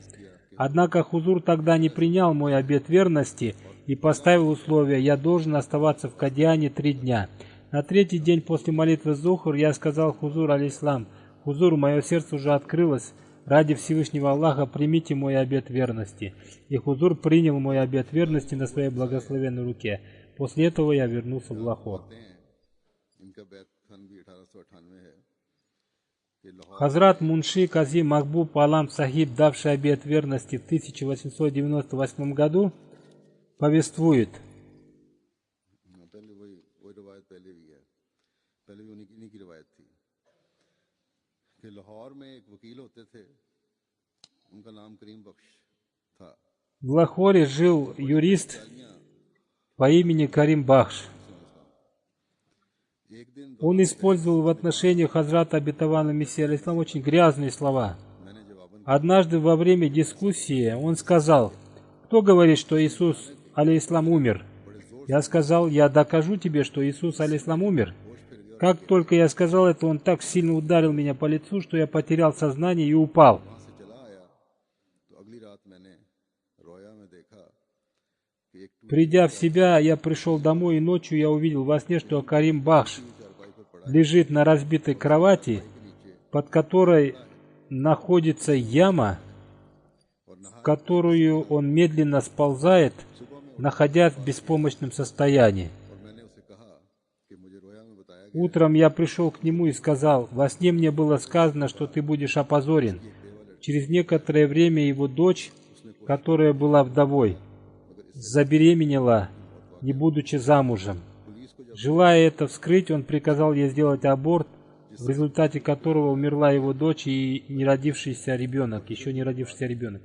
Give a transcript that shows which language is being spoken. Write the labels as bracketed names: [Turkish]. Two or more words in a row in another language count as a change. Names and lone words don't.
[Russian] Однако Хузур тогда не принял мой обет верности и поставил условие: я должен оставаться в Кадиане 3 дня. На 3-й день после молитвы Зухр я сказал Хузур алейхиссалам: Хузур, мое сердце уже открылось, ради Всевышнего Аллаха примите мой обет верности. И Хузур принял мой обет верности на своей благословенной руке. После этого я вернулся в Лахор. [Urdu] ان کا بیعت سن بھی 1898 ہے کہ لاہور [Russian] Хазрат Мунши Казим Махбуб Алам Сахиб, давший обет верности в 1898 году, повествует: [Urdu] پہلے وہی روایت پہلے بھی ہے، پہلے بھی انہی کی روایت تھی کہ لاہور میں ایک وکیل ہوتے تھے، ان کا نام کریم بخش تھا. [Russian] в Лахоре жил юрист по имени Карим Бахш. [Urdu] ایک دن [Russian] Он использовал в отношении Хазрата обетованного Мессии алейхиссалам очень грязные слова. [Urdu] میں نے جواباً [Russian] Однажды во время дискуссии он сказал: кто говорит, что Иисус алейхиссалам умер? Я сказал: я докажу тебе, что Иисус алейхиссалам умер. Как только я сказал это, он так сильно ударил меня по лицу, что я потерял сознание и упал. [Urdu] وہاں سے چلا آیا تو اگلی رات میں نے رؤیا میں دیکھا کہ ایک [Russian] Придя в себя, я пришел домой, и ночью я увидел во сне, что Карим Бахш [Urdu] چارپائی پر پڑا [Russian] лежит на разбитой кровати, под которой находится яма, в которую он медленно сползает, находясь в беспомощном состоянии. [Urdu] اور میں نے اسے کہا کہ مجھے رؤیا میں بتایا گیا [Russian] Утром я пришел к нему и сказал: во сне мне было сказано, что ты будешь опозорен. Через некоторое время его дочь, которая была вдовой, забеременела, не будучи замужем. Желая это вскрыть, он приказал ей сделать аборт, в результате которого умерла его дочь и еще не родившийся ребенок.